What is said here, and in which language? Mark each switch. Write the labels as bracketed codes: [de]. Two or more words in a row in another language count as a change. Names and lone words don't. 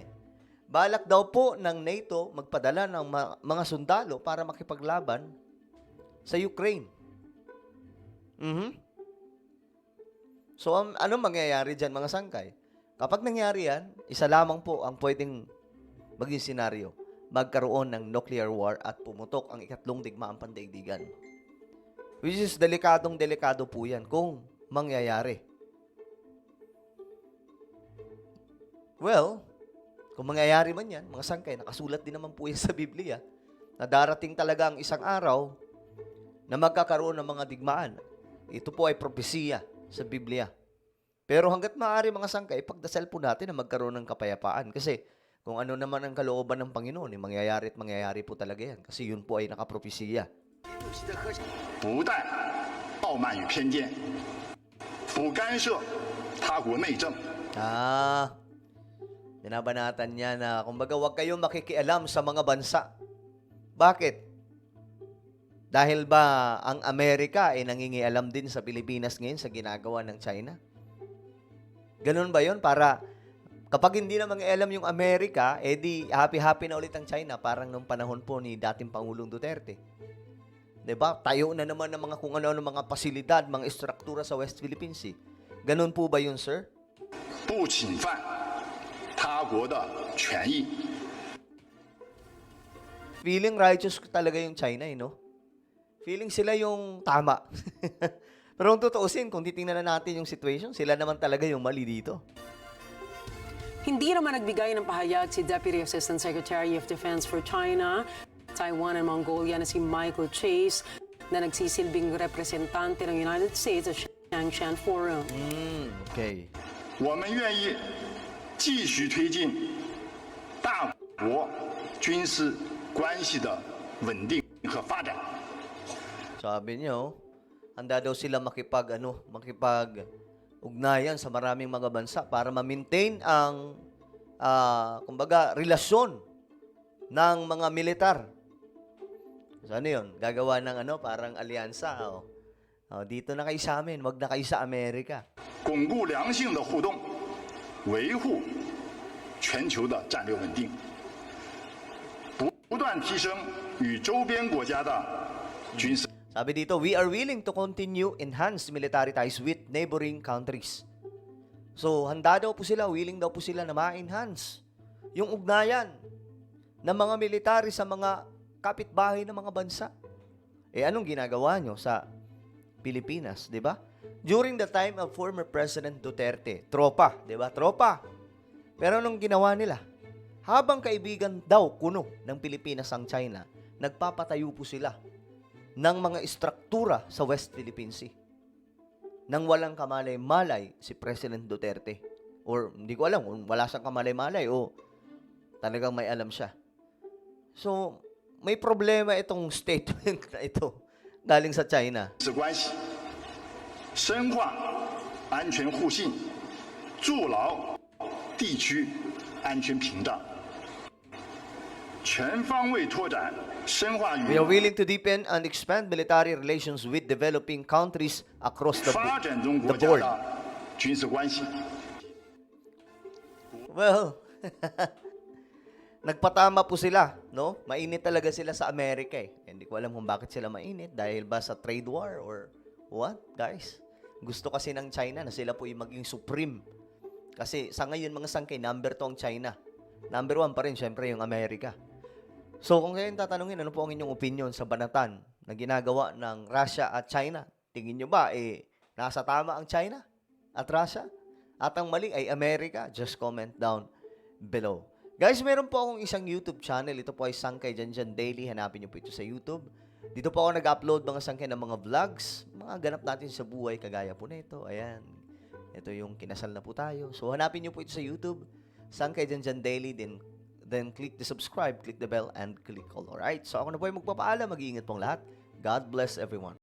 [tl] Balak daw po ng NATO magpadala ng mga sundalo para makipaglaban sa Ukraine. So, ano mangyayari dyan, mga sangkay? Kapag nangyari yan, isa lamang po ang pwedeng maging senaryo. Magkaroon ng nuclear war at pumutok ang ikatlong digmaang pandaigdigan. [en] Which is [tl] delikadong-delikado po yan kung mangyayari. Well, kung mangyayari man yan, mga sangkay, nakasulat din naman po yan sa Biblia, na darating talaga ang isang araw na magkakaroon ng mga digmaan. Ito po ay propesiya sa Biblia. Pero hanggat maaari, mga sangkay, pagdasal po natin na magkaroon ng kapayapaan. Kasi kung ano naman ang kalooban ng Panginoon, mangyayari at mangyayari po talaga yan. Kasi yun po ay nakapropesiya. [zh] 不但傲慢与偏见，不干涉他国内政。 [tl] Binabanatan niya na, kumbaga, huwag kayong makikialam sa mga bansa. Bakit? Dahil ba ang Amerika ay nangingialam din sa Pilipinas ngayon sa ginagawa ng China? Ganun ba yun? Para kapag hindi na mangialam yung Amerika, di happy-happy na ulit ang China, parang nung panahon po ni dating Pangulong Duterte. Diba? Tayo na naman ng mga kung ano-ano mga pasilidad, mga estruktura sa West Philippine Sea. Ganun po ba yun, sir? [zh] 不侵犯他国的权益。 [en] Feeling righteous [tl] talaga yung China, no? Feeling sila yung tama. Pero kung tutuusin, kung titingnan na natin yung situation, sila naman talaga yung mali dito. Hindi naman nagbigay ng pahayag si Deputy Assistant Secretary of Defense for China, Taiwan and Mongolia na si Michael Chase na nagsisilbing representante ng United States sa Xiangshan Forum. Okay. [zh] 我们愿意继续推进大国军事关系的稳定和发展。 [tl] Sabi niyo, handa daw sila makipag-ugnayan sa maraming mga bansa para ma-maintain ang, kumbaga, relasyon ng mga militar. So, ano yun? Gagawa ng parang alyansa. Dito na kayo sa amin, wag na kayo sa Amerika. [zh] 巩固良性的互动，维护全球的战略稳定，不断提升与周边国家的军事。 [tl] Sabi dito, [en] we are willing to continue enhanced military ties with neighboring countries. [tl] So, handa daw po sila, willing daw po sila na ma-enhance yung ugnayan ng mga military sa mga kapitbahay ng mga bansa. Anong ginagawa nyo sa Pilipinas, di ba? [en] During the time of former President Duterte, [tl] tropa, di ba? Tropa. Pero anong ginawa nila? Habang kaibigan daw kuno ng Pilipinas ang China, nagpapatayo po sila ng mga istruktura sa West Philippine Sea. Nang walang kamalay-malay si President Duterte. Or hindi ko alam kung wala siyang kamalay-malay o talagang may alam siya. So, may problema itong statement na ito galing sa China. [zh] 关系，深化安全互信，筑牢地区安全屏障，全方位拓展。深化 [en] We are willing to deepen and expand military relations with developing countries across the [zh] 发展中国 [en] the [zh] 家 [en] board. [zh] 的军事关系。 [tl] Well, nagpatama po sila, no? Mainit talaga sila sa Amerika eh. Hindi ko alam kung bakit sila mainit. Dahil ba sa [en] trade war or what, [tl] guys? Gusto kasi ng China na sila po yung maging supreme. Kasi sa ngayon mga sangkay, number 2 ang China. Number 1 pa rin, syempre, yung Amerika. So, kung kayo tatanungin, ano po ang inyong opinion sa banatan na ginagawa ng Russia at China? Tingin nyo ba, nasa tama ang China at Russia? At ang mali ay Amerika? [en] Just comment down below. [tl] Guys, meron po akong isang YouTube channel. Ito po ay Sangkay Janjan Daily. Hanapin nyo po ito sa YouTube. Dito po ako nag-upload mga sangkay ng mga vlogs. Mga ganap natin sa buhay, kagaya po nito. Ayan. Ito yung kinasal na po tayo. So, hanapin nyo po ito sa YouTube. Sangkay Janjan Daily. [en] Then click the subscribe, click the bell, and click all. Alright? [tl] So, ako na po ay magpapaalam. Mag-iingat pong lahat. [en] God bless everyone.